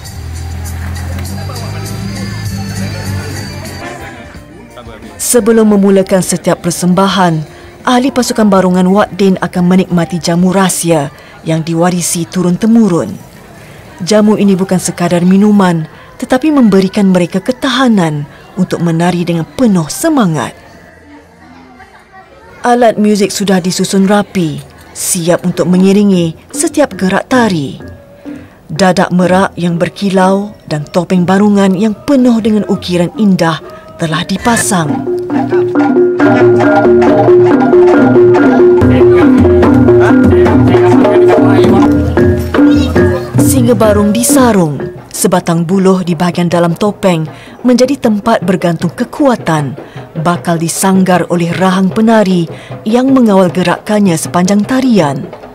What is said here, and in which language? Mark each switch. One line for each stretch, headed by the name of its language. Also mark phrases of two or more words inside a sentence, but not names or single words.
Malay: Sebelum memulakan setiap persembahan, ahli pasukan barongan Wak Din akan menikmati jamu rahsia yang diwarisi turun-temurun. Jamu ini bukan sekadar minuman, tetapi memberikan mereka ketahanan untuk menari dengan penuh semangat. Alat muzik sudah disusun rapi, siap untuk mengiringi setiap gerak tari. Dadak merak yang berkilau dan topeng barongan yang penuh dengan ukiran indah telah dipasang. Singa barung disarung, sebatang buluh di bahagian dalam topeng menjadi tempat bergantung kekuatan, bakal disanggar oleh rahang penari yang mengawal gerakannya sepanjang tarian.